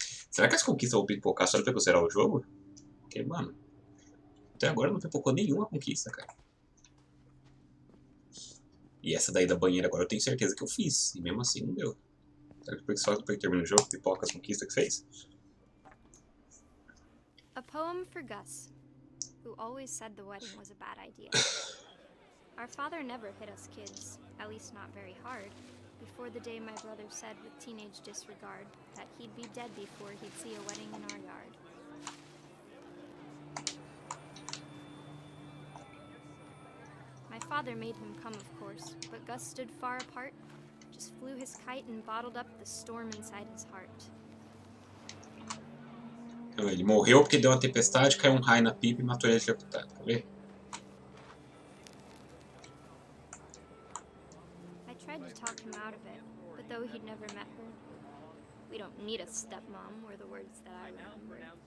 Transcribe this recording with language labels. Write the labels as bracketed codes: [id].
[pt] Será que as conquistas vão pipocar só depois que eu zerar o jogo? Porque, mano, até agora não pipocou nenhuma conquista, cara. E essa daí da banheira agora eu tenho certeza que eu fiz, e mesmo assim não deu. Será que só depois que termina o jogo, pipoca as conquistas que fez? [en] A poem for Gus, who always said the wedding was a bad idea. Our father never hit us kids, at least not very hard, before the day my brother said with teenage disregard that he'd be dead before he'd see a wedding in our yard. My father made him come, of course, but Gus stood far apart, just flew his kite and bottled up the storm inside his heart. [pt] Ele morreu porque deu uma tempestade, caiu um raio na pipa e matou ele executado, tá vendo? [en] I tried to talk him out of it, but though he'd never met her, we don't need a stepmom were the words that I remember.